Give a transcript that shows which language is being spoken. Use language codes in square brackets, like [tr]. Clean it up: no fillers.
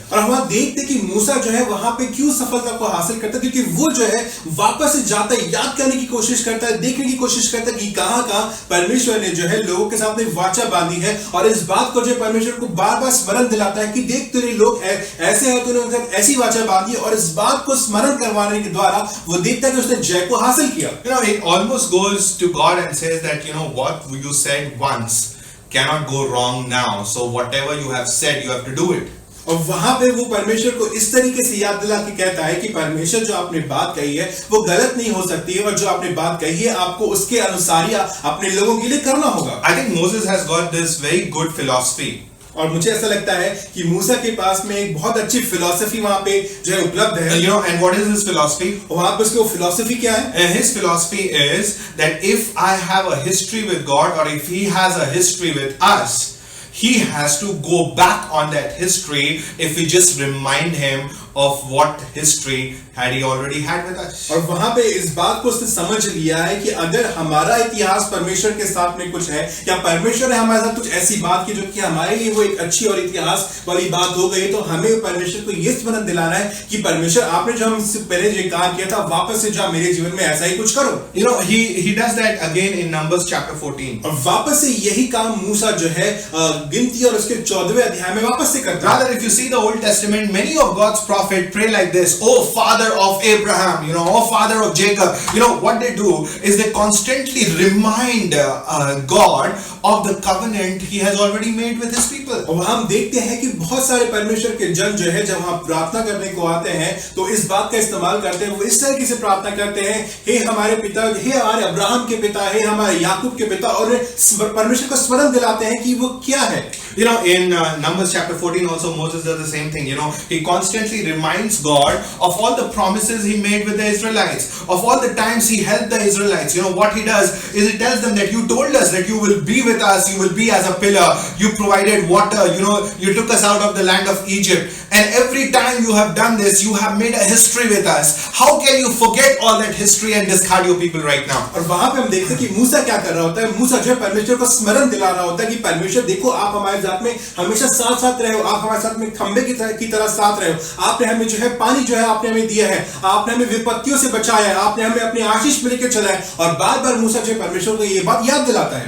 [hi] और हम देखते कि मूसा जो है वहां पे क्यों सफलता को हासिल करता है, क्योंकि वो जो है वापस से जाता है, याद करने की कोशिश करता है, देखने की कोशिश करता है कि कहां परमेश्वर ने जो है लोगों के साथ में वाचा बांधी है और इस बात को जो परमेश्वर को बार-बार स्मरण दिलाता है कि देख तेरे लोग ऐसे हैं, तूने उनके साथ ऐसी वाचा बांधी और इस बात को स्मरण करवाने के द्वारा वो देखता है कि उसने जय को हासिल किया। [en] You know, he almost goes to God and says that, you know, what you said once cannot go wrong now. So whatever you have said, you have to do it. [hi] और वहां पे वो परमेश्वर को इस तरीके से याद दिला के कहता है कि परमेश्वर जो आपने बात कही है वो गलत नहीं हो सकती है और जो आपने बात कही है आपको उसके अनुसार ही अपने लोगों के लिए करना होगा। [en] I think Moses has got this very good philosophy. [hi] और मुझे ऐसा लगता है कि मूसा के पास में एक बहुत अच्छी फिलॉसफी वहां पे जो है उपलब्ध है। [en] You know, and what is his philosophy? [hi] वहां पे उसकी वो फिलॉसफी क्या है? [en] And his philosophy is that if I have a history with God or if he has a history with us, he has to go back on that history if we just remind him of what history had he already had with us. [hi] और वहां पे इस बात को उसने समझ लिया है कि अगर हमारा इतिहास परमेश्वर के साथ में कुछ है या परमेश्वर ने हमारे साथ कुछ ऐसी बात की जो कि हमारे लिए वो एक अच्छी और इतिहास वाली बात हो गई, तो हमें परमेश्वर को ये स्मरण दिलाना है कि परमेश्वर आपने जो हमसे पहले जो काम किया था वापस से जाओ मेरे जीवन में ऐसा ही कुछ करो। [en] You know, he does that again in Numbers chapter 14. [hi] और वापस से यही काम मूसा जो है गिनती और उसके 14वें अध्याय में वापस से करता है। [en] Rather, if you see the Old Testament, many of God's prophets pray like this: "Oh Father of Abraham, you know, oh Father of Jacob." You know what they do is they constantly remind God of the covenant He has already made with His people. [hi] और हम देखते हैं कि बहुत सारे परमेश्वर के जन जो है जब हम प्रार्थना करने को आते हैं तो इस बात का इस्तेमाल करते हैं, वो इस तरीके से प्रार्थना करते हैं, हे हमारे पिता, हे हमारे अब्राहम के पिता, हे हमारे याकूब के पिता, और परमेश्वर को स्मरण दिलाते हैं कि वो क्या है। [en] You know, in Numbers chapter 14 also Moses does the same thing. You know, he constantly reminds God of all the promises he made with the Israelites, of all the times he helped the Israelites. You know, what he does is he tells them that you told us that you will be with us, you will be as a pillar, you provided water, you know, you took us out of the land of Egypt, and every time you have done this, you have made a history with us. How can you forget all that history and discard your people right now? [hi] और वहां पे हम देखते हैं कि मूसा क्या कर रहा होता है, मूसा जो है परमेश्वर को स्मरण दिला रहा होता है कि परमेश्वर देखो आप हमारे साथ में हमेशा साथ साथ रहे हो, आप हमारे साथ में खंबे की तरह साथ रहे हो, आपने हमें जो है पानी जो है आपने हमें दिया है, आपने हमें विपत्तियों से बचाया है, आपने हमें अपनी आशीष में लेकर चला है। और बार बार मूसा जो है परमेश्वर को ये बात याद दिलाता है।